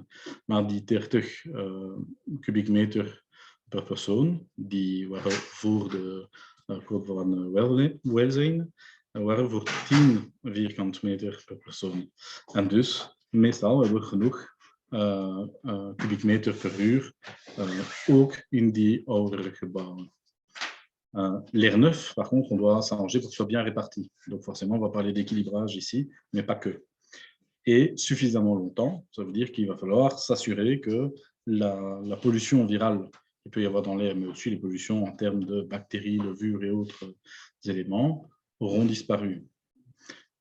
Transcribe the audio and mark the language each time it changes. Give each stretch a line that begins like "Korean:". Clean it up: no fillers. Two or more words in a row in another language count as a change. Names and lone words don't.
Dutch: Maar die 30 kubiek meter per persoon, die waren voor de code van welzijn, waren voor 10 vierkante meter per persoon. En dus, meestal hebben we genoeg kubiek meter per uur, ook in die oudere gebouwen.
French: L'air neuf, par contre, on doit s'arranger pour que ce soit bien réparti. Donc forcément, on va parler d'équilibrage ici, mais pas que. Et suffisamment longtemps, ça veut dire qu'il va falloir s'assurer que la pollution virale qu'il peut y avoir dans l'air, mais aussi les pollutions en termes de bactéries, levures et autres éléments, auront disparu.